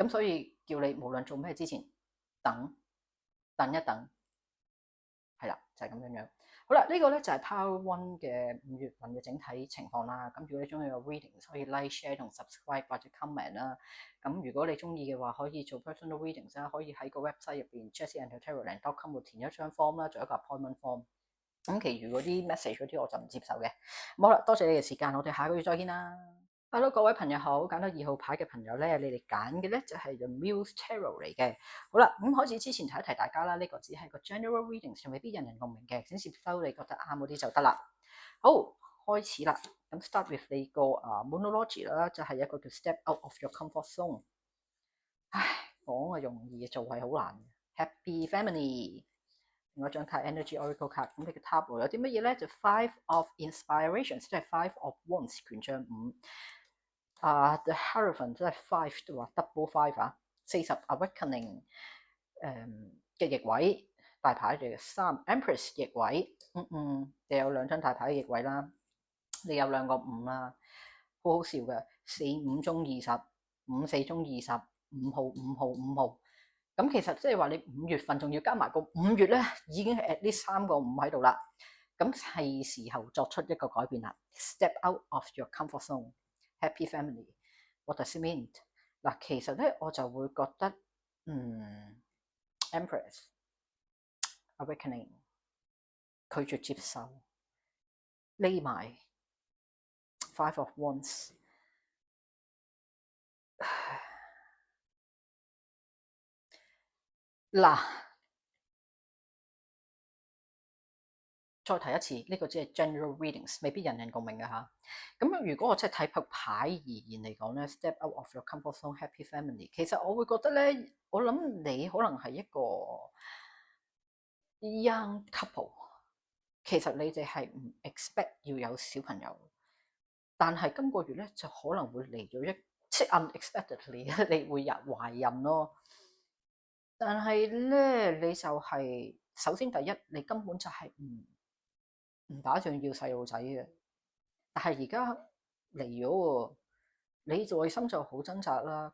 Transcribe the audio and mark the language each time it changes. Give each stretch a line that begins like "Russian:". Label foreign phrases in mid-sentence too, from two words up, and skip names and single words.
Cantonese: 咁所以叫你無論做咩之前等一等，係啦，就係咁樣樣。好啦，呢個咧就係 Power One 嘅5月份嘅整體情況啦。咁如果你中意個 reading，可以
English: like、share
Cantonese: 同 subscribe 或者 comment 啦。咁如果你中意嘅話，可以做
English: personal readings
Cantonese: 啦，可以喺個 website 入邊 jessieandhertarotland.com 度填一張 form 啦，做一個
English: appointment form。
Cantonese: 咁其餘嗰啲 message 嗰啲我就唔接受嘅。好啦，多謝你嘅時間，我哋下個月再見啦。Hello，各位朋友好，揀到2號牌嘅朋友咧，你哋揀嘅咧就係 The Muse Tarot 嚟嘅。好啦，咁開始之前提一提大家啦，呢個只係個
English: general reading，
Cantonese: 上未必人人共鳴嘅，請接收你覺得啱嗰啲就得啦。好，開始啦。咁
English: start with
Cantonese: 你個monology 啦，就係一個叫 Step Out of Your Comfort Zone。唉，講係容易，做係好難。Happy Family。另外一張卡 Energy Oracle 卡，咁你嘅 Tableau 有啲乜嘢咧？就 Five of Inspiration，即係 Five of Wands 權杖 5。The Hierophant 即係 five 都話
English: double five
Cantonese: 啊，40 Awakening 嘅逆位大牌嚟嘅3 Empress 逆位，你有2張大牌嘅逆位啦，你有2個5啦，好好笑嘅4 5中20 5 4中20 5號5號5號，咁其實即係話你5月份仲要加埋個5月咧，已經係
English: at least
Cantonese: 3 個5喺度啦，咁係時候作出一個改變啦 ，Step out of your comfort zone。Happy Family，
English: what does it mean？
Cantonese: 嗱，其實咧我就會覺得 ，Empress Awakening 拒絕接受，匿埋 Five of Wands，嗱，再提一次，呢個只係
English: general readings，
Cantonese: 未必人人共鳴嘅嚇。咁如果我真係睇牌而言嚟講咧 ，Step out of your comfort zone，Happy Family，其實我會覺得咧，我諗你可能係一個
English: young couple，
Cantonese: 其實你哋係唔 expect 要有小朋友，但係今個月咧就可能會嚟咗即 unexpectedly 你會懷孕咯。但係咧你就係首先第一，你根本就係唔打算要細路仔嘅，但係而家嚟咗喎，你內心就好掙扎啦。